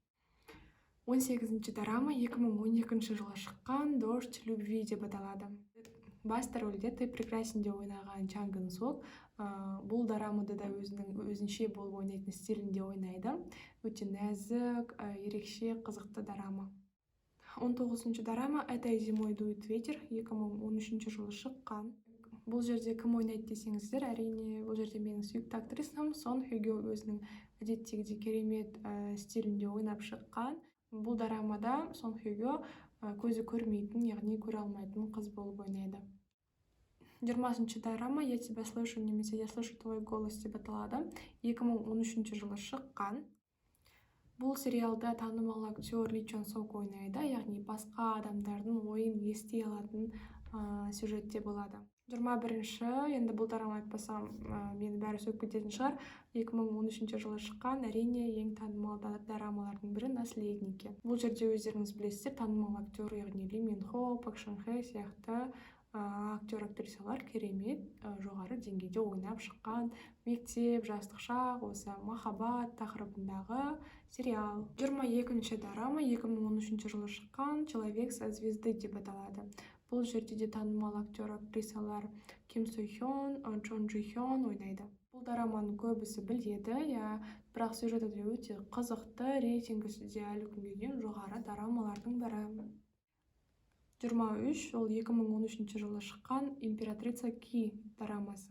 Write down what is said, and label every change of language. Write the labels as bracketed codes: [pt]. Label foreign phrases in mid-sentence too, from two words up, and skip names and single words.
[kk] 18-ші дарама 2012 жылы шыққан «Дождь любви» деп аталады. Басты рөлде «Ты прекрасен» де ойнаған Чан Гын Сок. Бұл дарамада да өзінше болып ойнайтын стилінде ойнайды. Өте нәзік, ерекше, қызықты дарама. 19-ші дарама «Этой зимой дует ветер» 2013 жылы шыққан. Бұл жерде кім ойнайды десеңіздер, әрине бұл жерде менің сүйікті актрисам Сон Хё Кё өзінің адеттегідей керемет стилінде ойнап шыққан. Бұл дорамада Сон Хёго көзі көрмейтін, яғни көре алмайтын қыз болып ойнайды. 20-шы дорама «Я тебя слышу» немесе «Я слышу твой голос» деп аталады. 2013 жылы шыққан. Бұл сериалда танымал актер Ли Чон Сок ойнайды, яғни басқа адамдардың ойын ести алатын сюжетте болады. 21-ші, енді бұл дорама айтпасам, мені бәрі сөкіп кететін шығар. 2013 жылы шыққан, әрине ең танымал дорамалардың бірі «Наследники». Бұл жерде өздеріңіз білесіздер, танымал актер, яғни Ли Мин Хо, Пак Шан Хэ сияқты актер-актрисалар керемет жоғары деңгейде ойнап шыққан. Мектеп, жастық шақ, осы махаббат тақырыбындағы сериал. 22-ші дорама 2013 жылы шыққан «Человек со звезды» деп аталады. Бұл жерде де танымал актер-актрисалар Ким Су Хён, Чон Джи Хён ойнайды. Бұл дораманы көбісі біледі, бірақ сюжеті де өте қызықты, рейтингісі де әлі күнге дейін жоғары дорамалардың бірі. 23, ол 2013 жылы шыққан «Императрица Ки» дорамасы.